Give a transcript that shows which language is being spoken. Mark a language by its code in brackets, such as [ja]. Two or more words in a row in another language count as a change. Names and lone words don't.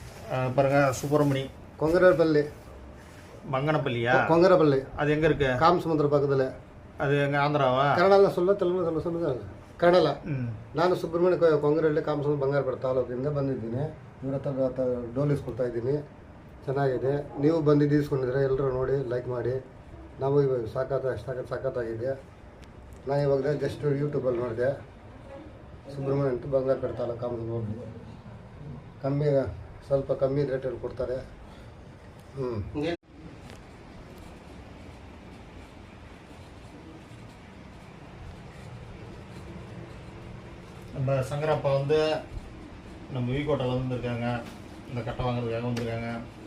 [ta] பாருங்க சுப்பிரமணி கொங்கரப்பள்ளி மங்கனப்பள்ளியா? கொங்கரப்பள்ளி. அது எங்கே இருக்கு? காமசமுத்திர பக்கத்தில். அது எங்கே, ஆந்திராவா? ಕನ್ನಡ சொல்ல ತೆಲುಗು சொல்லுங்க. [kn] ಕನ್ನಡ. ನಾನು ಸುಬ್ರಹ್ಮಣ್ಯ ಕೊಂಗರಹಳ್ಳಿ ಕಾಮಸಮುದ್ರ ಬಂಗಾರಪೇಟೆ ತಾಲೂಕಿಂದ ಬಂದಿದ್ದೀನಿ. ಇವ್ರ ಹತ್ರ ಡೋಲ್ ಇಸ್ಕೊಳ್ತಾ ಇದ್ದೀನಿ. ಚೆನ್ನಾಗಿದೆ. ನೀವು ಬಂದಿದ್ದು ಇಸ್ಕೊಂಡಿದ್ರೆ ಎಲ್ಲರೂ ನೋಡಿ ಲೈಕ್ ಮಾಡಿ. ನಾವು ಇವಾಗ ಸಾಕತ್ತಾಗಿದೆ. ನಾನು ಇವಾಗ ಜಸ್ಟ್ ಯೂಟ್ಯೂಬಲ್ಲಿ ನೋಡಿದೆ. ಸುಬ್ರಹ್ಮಣ್ಯ ಅಂತ ಬಂಗಾರಪೇಟೆ ತಾಲೂಕು ಕಾಮಸಮುದ್ರ ಕಮ್ಮಿ, ಸ್ವಲ್ಪ ಕಮ್ಮಿ ರೇಟಲ್ಲಿ ಕೊಡ್ತಾರೆ. [ta] நம்ம சங்கரப்பா வந்து நம்ம வீக்கோட்டையில் வந்துருக்காங்க. இந்த கட்டை வாங்குறதுக்காக வந்திருக்காங்க.